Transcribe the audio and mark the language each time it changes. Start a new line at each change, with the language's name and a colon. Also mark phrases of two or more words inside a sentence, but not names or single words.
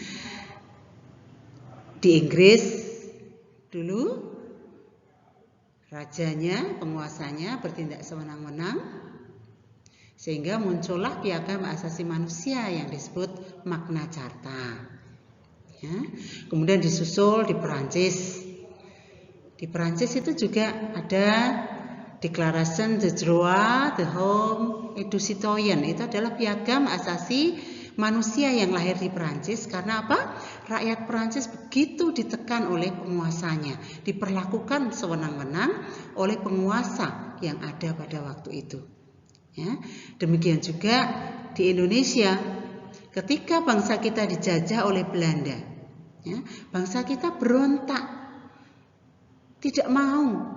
Indonesian: Di Inggris dulu rajanya, penguasanya bertindak sewenang-wenang sehingga muncullah piagam asasi manusia yang disebut Magna Carta. Ya. Kemudian disusul di Perancis. Di Perancis itu juga ada Declaration des droits de l'homme et du citoyen. Itu adalah piagam asasi manusia yang lahir di Perancis. Karena apa? Rakyat Perancis begitu ditekan oleh penguasanya, diperlakukan sewenang-wenang oleh penguasa yang ada pada waktu itu. Ya. Demikian juga di Indonesia, ketika bangsa kita dijajah oleh Belanda, ya, bangsa kita berontak, tidak mau.